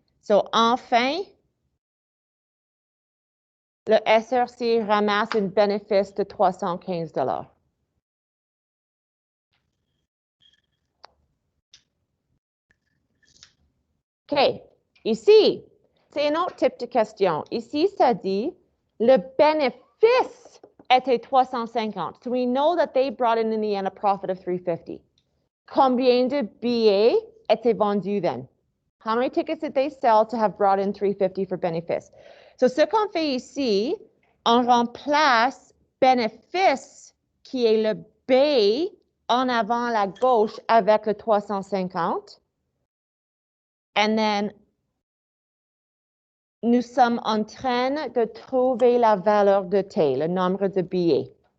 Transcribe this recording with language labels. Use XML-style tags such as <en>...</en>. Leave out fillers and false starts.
<fr>So enfin, le SRC ramasse un bénéfice de 315 $. OK. Ici, c'est un autre type de question. Ici, ça dit le bénéfice était 350.</fr> <en>So we know that they brought in the end a profit of 350.</en> <fr>Combien de billets étaient vendus then?</fr> <en>How many tickets did they sell to have brought in 350 for bénéfice?</en> <fr>So ce qu'on fait ici, on remplace bénéfice qui est le B en avant à la gauche avec le 350. And then, nous sommes en train de trouver la valeur de T, le nombre de billets.</fr>